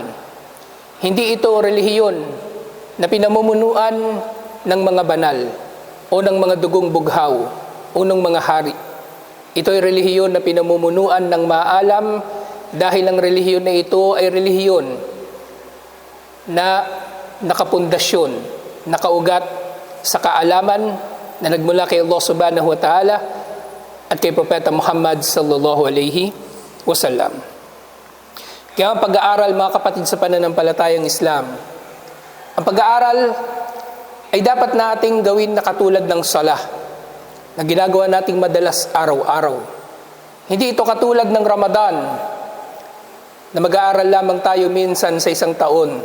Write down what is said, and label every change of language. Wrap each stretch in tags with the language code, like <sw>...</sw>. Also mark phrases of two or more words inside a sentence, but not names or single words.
<tl>Hindi ito relihiyon na pinamumunuan ng mga banal o ng mga dugong bughaw o ng mga hari. Ito ay relihiyon na pinamumunuan ng maalam, dahil ang relihiyon na ito ay relihiyon na nakapundasyon, nakaugat sa kaalaman na nagmula kay Allah</tl> <ar>سبحانه وتعالى</ar> <tl>at kay Propeta Muhammad</tl> <ar>صلى الله عليه وسلم.</ar> <tl>Kaya ang pag-aaral, mga kapatid sa pananampalatayang Islam, ang pag-aaral ay dapat nating gawin na katulad ng salah na ginagawa nating madalas araw-araw. Hindi ito katulad ng Ramadan na mag-aaral lamang tayo minsan sa isang taon.</tl>